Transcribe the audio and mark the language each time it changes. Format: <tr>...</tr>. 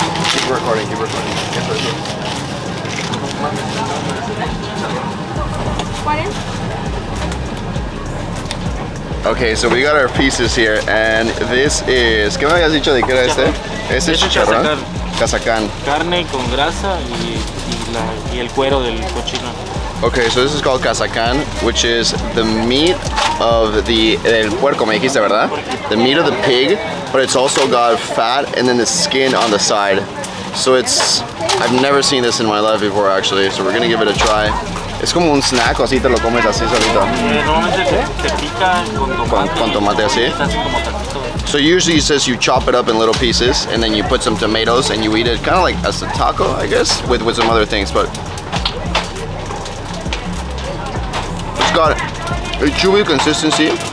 <en>Keep recording, keep recording. Okay, so we got our pieces here, and this is...</en> <es>¿Qué me habías dicho de qué era este? Este es chicharrón. Kazakan. Carne con grasa y el cuero del cochino.</es> <en>Okay, so this is called kazakan, which is the meat of</en> <es>el puerco, me dijiste, ¿verdad?</es> <en>The meat of the pig, but it's also got fat and then the skin on the side. So I've never seen this in my life before, actually, so we're gonna give it a try.</en> <es>Es como un snack, o así te lo comes así solito. Normalmente se pica con tomate. Con tomate así.</es> <en>So usually it says you chop it up in little pieces and then you put some tomatoes and you eat it kind of like as a taco, I guess, with some other things, but it's got a chewy consistency.</en>